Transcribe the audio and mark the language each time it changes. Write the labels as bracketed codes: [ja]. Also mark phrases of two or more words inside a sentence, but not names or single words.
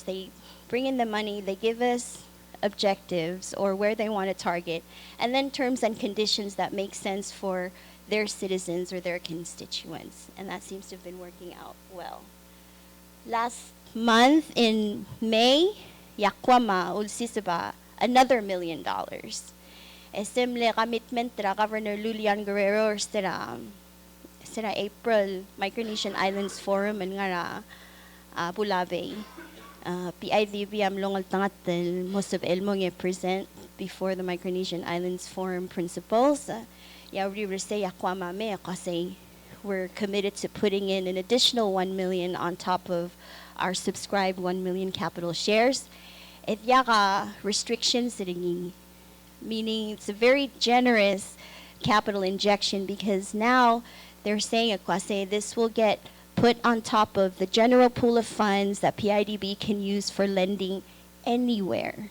[en] They bring in the money, they give us objectives or where they want to target, and then terms and conditions that make sense for their citizens or their constituents, and that seems to have been working out well. Last month in May, Yakwama Ulsisaba, another $1 million. [pau] Esemle commitment tra Governor Lulian Guerrero or sira April [en] Micronesian Islands Forum [pau] and ngara Bulabe. [en] PIDB [pau] am longal tangat [en] most of [pau] elmong [en] present before the Micronesian Islands Forum principals. We're committed to putting in an additional 1 million on top of our subscribed 1 million capital shares. [pau] Et yaka [en] restrictions meaning it's a very generous capital injection because now they're saying this will get put on top of the general pool of funds that PIDB can use for lending anywhere.